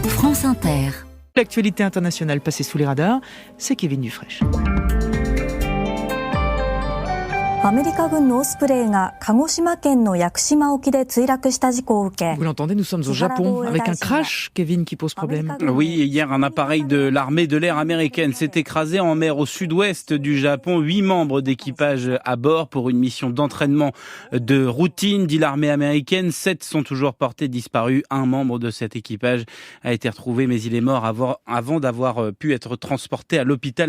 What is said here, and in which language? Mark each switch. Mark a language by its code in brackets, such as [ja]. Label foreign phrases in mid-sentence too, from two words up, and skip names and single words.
[fr] France Inter. L'actualité internationale passée sous les radars, c'est Kevin Dufraîche. [ja] アメリカ軍のオスプレイが鹿児島県の屋久島沖で墜落した事故を受け [fr] Vous l'entendez, nous sommes au Japon avec un crash, Kevin, qui pose problème. Oui, hier, un appareil de l'armée de l'air américaine s'est écrasé en mer au sud-ouest du Japon. 8 membres d'équipage à bord pour une mission d'entraînement de routine, dit l'armée américaine. 7 sont toujours portés disparus. Un membre de cet équipage a été retrouvé, mais il est mort avant d'avoir pu être transporté à l'hôpital.